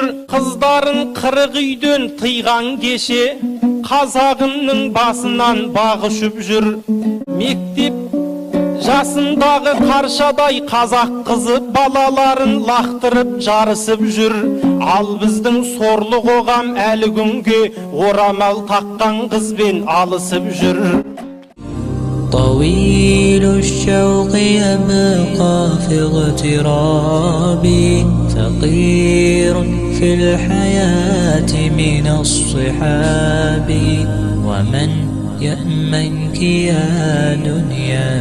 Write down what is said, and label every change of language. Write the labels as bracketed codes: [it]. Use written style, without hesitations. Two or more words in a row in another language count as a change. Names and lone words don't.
[kk] Қыздарын қырық үйден тыйған кеше, қазағымның басынан бағышып жүр. Мектеп жасындағы қаршадай қазақ қызы балаларын лақтырып жарысып жүр. Ал біздің сорлы қоғам әлі күнге орамал таққан қызбен алысып жүр. [ar] طويل الشوق يبقى في اغترابي فقير في الحياة من الصحاب ومن يأمنك يا دنيا